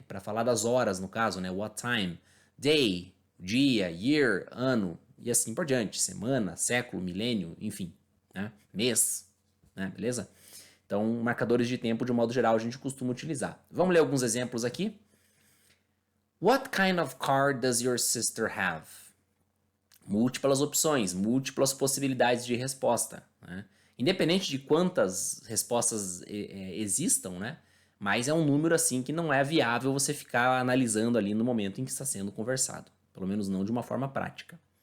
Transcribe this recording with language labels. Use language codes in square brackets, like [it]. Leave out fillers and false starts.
[pt] Para falar das horas, no caso, né? What time? Day, dia, year, ano, e assim por diante. Semana, século, milênio, enfim, né? Mês, né? Beleza? Então, marcadores de tempo de um modo geral a gente costuma utilizar. Vamos ler alguns exemplos aqui. [en] What kind of car does your sister have? [pt] Múltiplas opções, múltiplas possibilidades de resposta, né? Independente de quantas respostas existam, né? Mas é um número assim que não é viável você ficar analisando ali no momento em que está sendo conversado. Pelo menos não de uma forma prática.